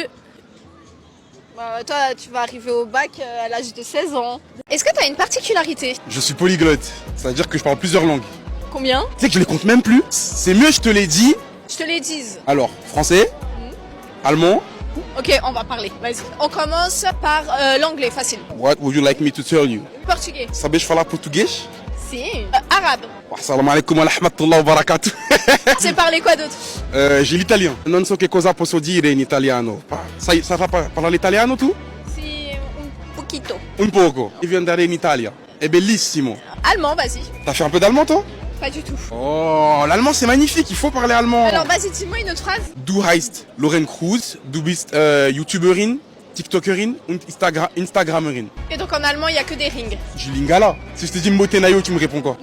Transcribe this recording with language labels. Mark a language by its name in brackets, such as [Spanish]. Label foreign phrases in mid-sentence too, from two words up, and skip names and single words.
[French] Bah, toi, tu vas arriver au bac à l'âge de 16 ans. Est-ce que t'as une particularité? Je suis polyglotte, ça veut dire que je parle plusieurs langues. Combien? Tu sais que je les compte même plus. C'est mieux, je te l'ai dit. Je te les dise. Alors, français, allemand. Ok, on va parler. Vas-y. On commence par l'anglais, facile. [English] What would you like me to tell you? [French] Portugais. [Portuguese] Sabes falar português? [French] Si. Arabe. [Arabic] السلام عليكم ورحمة الله وبركاته. [French] C'est parler quoi d'autre? J'ai l'italien. [Italian] Non so che cosa posso dire in italiano. [French] Ça va parler l'italiano tu? [Spanish] Si, un poquito. [Italian] Un poco. Devi andare in Italia. È bellissimo. [French] Allemand, vas-y. T'as fait un peu d'allemand toi? Pas du tout. Oh, l'allemand c'est magnifique, il faut parler allemand. Alors, vas-y, dis-moi une autre phrase. [German] Du heißt Lauren Cruz, du bist YouTuberin. TikTokerin und Instagramerin. [French] Et donc en allemand, il n'y a que des rings. Je suis lingala. Si je te dis Motenayo, tu me réponds quoi?